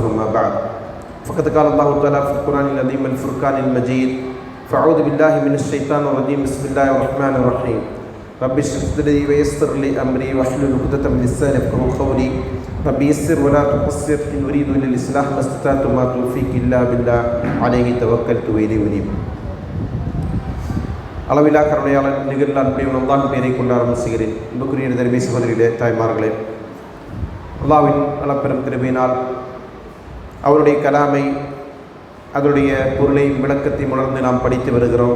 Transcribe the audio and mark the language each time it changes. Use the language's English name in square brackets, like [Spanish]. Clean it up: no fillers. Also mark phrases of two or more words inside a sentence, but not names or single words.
[Arabic] أما بعد فقد قال الله تعالى في القرآن العظيم الفرقان المجيد: فأعوذ بالله من الشيطان الرجيم. بسم الله الرحمن الرحيم. رب اشرح صدري ويسر لي امري واحلل عقدة من لساني يفقهوا قولي. رب يسر ولا تعسر ان اريد الا الاصلاح ما استطعت وما توفيقي الا بالله عليه توكلت واليه انيب. [Tamil] அளவிலா கருணையாளன் நிகழ்ந்த அன்பையும் அல்லாஹ் பெயரை கொண்டு ஆரம்பிச்சுகிறேன். அன்புக்குரிய தருமை சகோதரிகளே, தாய்மார்களே, அல்லாஹ்வின் அளப்பெரும் கிருபையினால் அவருடைய கலாமை, அதனுடைய பொருளை, விளக்கத்தை உணர்ந்து நாம் படித்து வருகிறோம்.